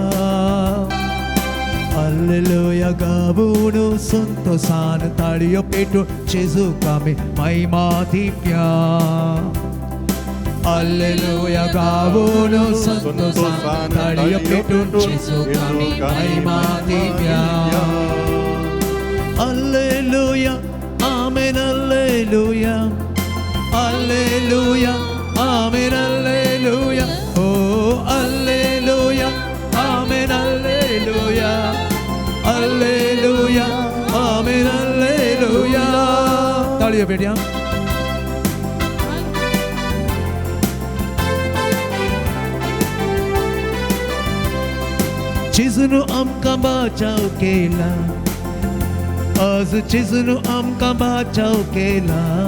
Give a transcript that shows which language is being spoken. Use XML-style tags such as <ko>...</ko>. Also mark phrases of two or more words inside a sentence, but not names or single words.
<kok>Alleluia gabuno संतोषान ताळयो पेटून जेजूक आमी महिमा दिवया Alleluia gabuno संतोषान ताळयो पेटून जेजूक आमी महिमा दिवया</kok> <la>Alleluia amen Alleluia Alleluia amen Alleluia oh Alleluia amen Alleluia Alleluia amen Alleluia</la> <kok>ताळयो पेटया जेजून आमकां बचाव केला आज जेजून आमकां बचाव केला</kok>